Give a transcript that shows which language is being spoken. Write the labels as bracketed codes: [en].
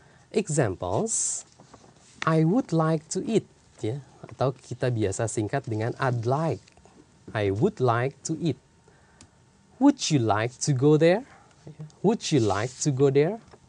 [en] Examples: I would like to eat, ya. [id] Atau kita biasa singkat dengan [en] I'd like. I would like to eat. Would you like to go there? Would you like to go there?